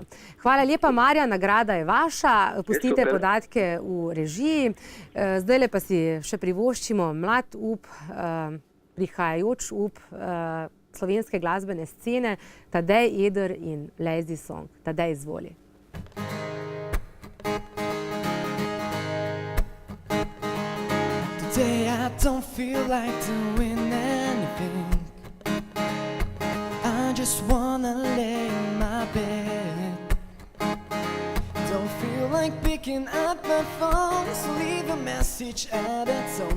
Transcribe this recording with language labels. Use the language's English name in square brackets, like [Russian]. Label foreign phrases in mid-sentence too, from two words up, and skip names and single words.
[Slovenian] Hvala lepa, Marja, nagrada je vaša, pustite podatke v režiji. Zdajle pa si še privoščimo mlad up, prihajajoč up slovenske glasbene scene, Tadej Eder in Lazy Song. Tadej, izvoli. [English] Today I don't feel like doing anything. I just wanna lay in my bed. Don't feel like picking up my phone, so leave a message at a tone.